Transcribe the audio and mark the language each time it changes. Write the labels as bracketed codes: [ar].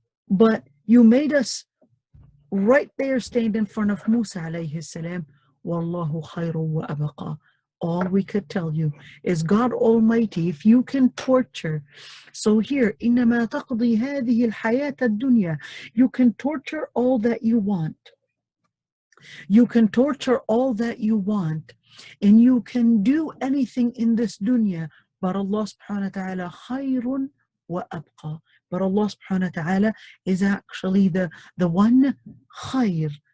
[en] But you made us right there stand in front of Musa alayhi salam. [ar] Wallahu khayru wa abqa. [en] All we could tell you is God Almighty, if you can torture. So here, [ar] إِنَّمَا تَقْضِي هَذِهِ الْحَيَاةَ الدُّنْيَا. [en] You can torture all that you want. You can torture all that you want. And you can do anything in this dunya. But Allah subhanahu wa ta'ala khayrun wa abqa. But Allah subhanahu wa ta'ala is actually the one khayr.